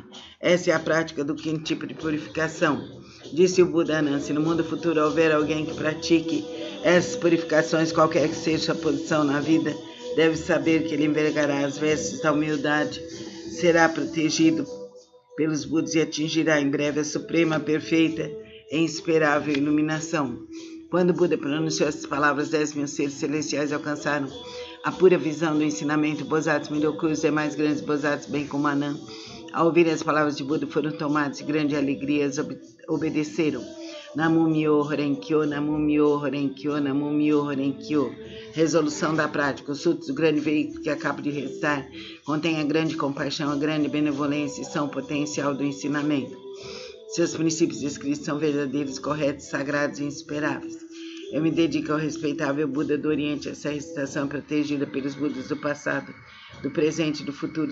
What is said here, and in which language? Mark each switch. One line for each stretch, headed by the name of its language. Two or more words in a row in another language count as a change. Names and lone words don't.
Portuguese: Essa é a prática do quinto tipo de purificação. Disse o Buda Ananda: se no mundo futuro houver alguém que pratique essas purificações, qualquer que seja a posição na vida, deve saber que ele envergará as vestes da humildade, será protegido pelos Budas e atingirá em breve a suprema, perfeita e insuperável iluminação. Quando Buda pronunciou essas palavras, 10.000 seres celestiais alcançaram a pura visão do ensinamento. Bodhisattvas Miroku e os demais grandes Bodhisattvas, bem como Ananda, ao ouvirem as palavras de Buda, foram tomados de grande alegria e obedeceram.
Japanese: Namu Myo Horenkyo, Namu Myo Horenkyo, Namu Myo Horenkyo.
Portuguese: Resolução da prática. O Sutra do grande veículo que acabo de recitar contém a grande compaixão, a grande benevolência e são o potencial do ensinamento. Seus princípios escritos são verdadeiros, corretos, sagrados e insuperáveis. Eu me dedico ao respeitável Buda do Oriente. Essa recitação é protegida pelos Budas do passado, do presente e do futuro.